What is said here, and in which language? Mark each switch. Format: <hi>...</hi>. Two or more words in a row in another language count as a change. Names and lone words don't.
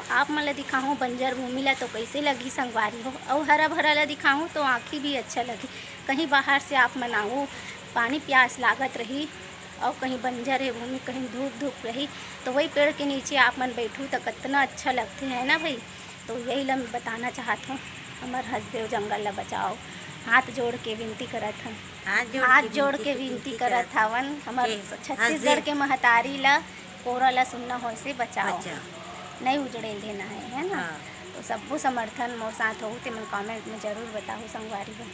<hne>आप मन ला दिखाऊँ बंजर भूमि ला तो कैसे लगी संगवारी हो, और हरा भरा ला दिखाऊँ तो आँखी भी अच्छा लगी। कहीं बाहर से आप मनाओ, पानी प्यास लागत रही और कहीं बंजर है भूमि, कहीं धूप धूप रही तो वही पेड़ के नीचे आप मन बैठू तो कितना अच्छा लगते है ना भाई। तो यही ला मैं बताना चाहत हूँ, हमार हंसदेव जंगल ला बचाओ। हाथ जोड़ के विनती करत हन, हाथ जोड़ के विनती करत हवन हमार छत्तीसगढ़ के महतारी ला कोरा ला सुनना हो से बचाओ, नहीं उजड़े देना है ना। तो सबको समर्थन मोर साथ हो ते मन कमेंट में जरूर बताओ संगवारी बन।</hne>